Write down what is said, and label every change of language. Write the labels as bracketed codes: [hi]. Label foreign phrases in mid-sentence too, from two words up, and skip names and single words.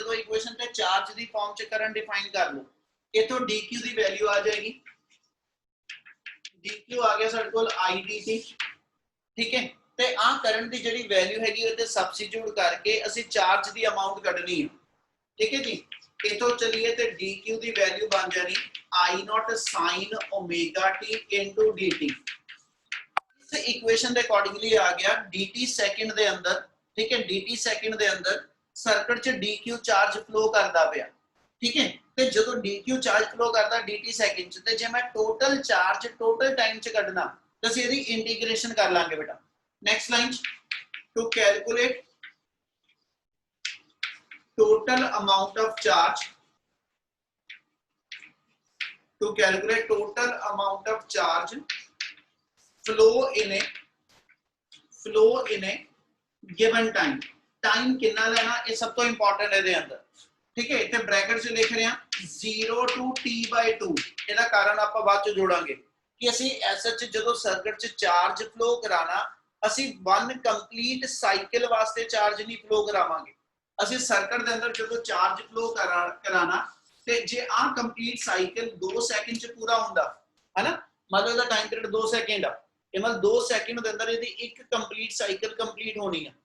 [pa] ਜਦੋਂ ਇਕੁਏਸ਼ਨ ਤੇ ਚਾਰਜ ਦੀ ਫਾਰਮ ਚ ਕਰੰਟ ਡਿਫਾਈਨ ਕਰ ਲਓ, ਇਥੋਂ dq ਦੀ ਵੈਲਿਊ ਆ ਜਾਏਗੀ। dq ਆ ਗਿਆ ਸਾਡੇ ਕੋਲ idt, ਠੀਕ ਹੈ। ਤੇ ਆ ਕਰੰਟ ਦੀ ਜਿਹੜੀ ਵੈਲਿਊ ਹੈਗੀ ਉਹ ਤੇ ਸਬਸਟੀਟਿਊਟ ਕਰਕੇ ਅਸੀਂ ਚਾਰਜ ਦੀ ਅਮਾਉਂਟ ਕੱਢਣੀ ਹੈ, ਠੀਕ ਹੈ ਜੀ। ਇਥੋਂ ਚਲੀਏ ਤੇ dq ਦੀ ਵੈਲਿਊ ਬਣ ਜਾਣੀ [en] I0 sin omega t into dt। [pa] ਇਸ ਇਕੁਏਸ਼ਨ ਦੇ ਅਕੋਰਡਿੰਗਲੀ ਆ ਗਿਆ dt ਸੈਕਿੰਡ ਦੇ ਅੰਦਰ, ਠੀਕ ਹੈ। dt ਸੈਕਿੰਡ ਦੇ ਅੰਦਰ ਸਰਕਟ ਚ [en] dq charge flow [pa] ਕਰਦਾ ਪਿਆ, ਠੀਕ ਹੈ। ਤੇ ਜਦੋਂ [en] dq charge flow [pa] ਕਰਦਾ dt ਸੈਕਿੰਡ ਚ, ਤੇ ਜੇ ਮੈਂ [en] total charge total time [pa] ਚ ਕੱਢਣਾ ਤਾਂ ਅਸੀਂ ਇਹਦੀ ਇੰਟੀਗ੍ਰੇਸ਼ਨ ਕਰ ਲਾਂਗੇ ਬੇਟਾ। [en] next line to calculate total amount of charge, to calculate total amount of charge flow in a given time। [hi] टाइम कितना लेना ये सब तो इंपॉर्टेंट है अंदर, ठीक है। इतने ब्रैकेट से लिख रहे हैं 0 to t/2। [pa] ਇਹਦਾ ਕਾਰਨ ਆਪਾਂ ਬਾਅਦ ਚ ਜੋੜਾਂਗੇ ਕਿ ਅਸੀਂ ਐਸਾ ਚ ਜਦੋਂ ਸਰਕਟ ਚ [en] charge flow [pa] ਕਰਾਣਾ, ਅਸੀਂ [en] one complete cycle [pa] ਵਾਸਤੇ ਚਾਰਜ ਨਹੀਂ ਫਲੋ ਕਰਾਵਾਂਗੇ। ਅਸੀਂ ਸਰਕਟ ਦੇ ਅੰਦਰ ਜਦੋਂ [en] charge flow [pa] ਕਰਾਣਾ ਤੇ ਜੇ ਆ [en] complete cycle [pa] 2 ਸੈਕਿੰਡ ਚ ਪੂਰਾ ਹੁੰਦਾ ਹੈ ਨਾ, ਮਤਲਬ ਇਹਦਾ [en] time period [pa] 2 ਸੈਕਿੰਡ ਆ, ਇਹ ਮਤਲਬ 2 ਸੈਕਿੰਡ ਦੇ ਅੰਦਰ ਇਹਦੀ ਇੱਕ [en] complete cycle [pa] ਕੰਪਲੀਟ ਹੋਣੀ ਆ।